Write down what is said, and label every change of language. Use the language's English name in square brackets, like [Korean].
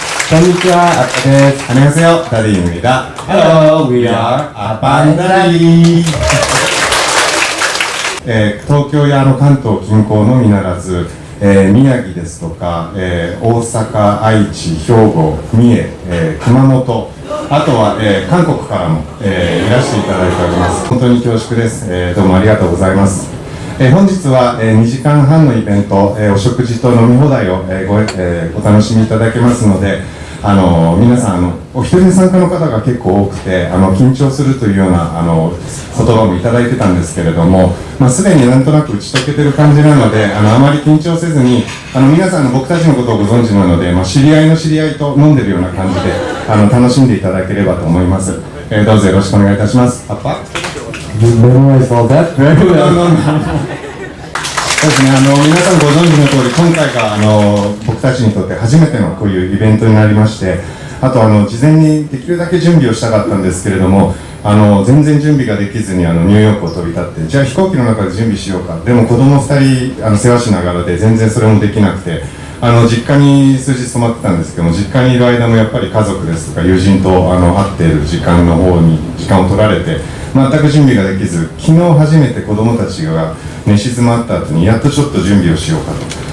[Japanese] こんにちは、あったです。 [Korean] 안녕하세요、ダディ입니다。 [English] Hello, we are アパンダリー。 [Japanese] 東京や関東近郊のみならず、宮城ですとか、大阪、愛知、兵庫、三重、熊本、あとは、韓国からも、いらしていただいております。本当に恐縮です。どうもありがとうございます。本日は、2時間半のイベント、お食事と飲み放題を、お楽しみいただけますので、皆さんお一人参加の方が結構多くて緊張するというような言葉もいただいてたんですけれども、すでになんとなく打ち解けてる感じなのであまり緊張せずに皆さん僕たちのことをご存知なので、知り合いの知り合いと飲んでるような感じで楽しんでいただければと思います。どうぞよろしくお願いいたします。パパ [English] You memorized all that very well. [Japanese] そうですね、皆さんご存知の通り今回が僕たちにとって初めてのこういうイベントになりまして、あと事前にできるだけ準備をしたかったんですけれども全然準備ができずにニューヨークを飛び立って、じゃあ飛行機の中で準備しようか、でも子供2人世話しながらで全然それもできなくて実家に数日泊まってたんですけども、実家にいる間もやっぱり家族ですとか友人と会っている時間の方に時間を取られて全く準備ができず、昨日初めて子供たちが寝静まった後にやっとちょっと準備をしようかと。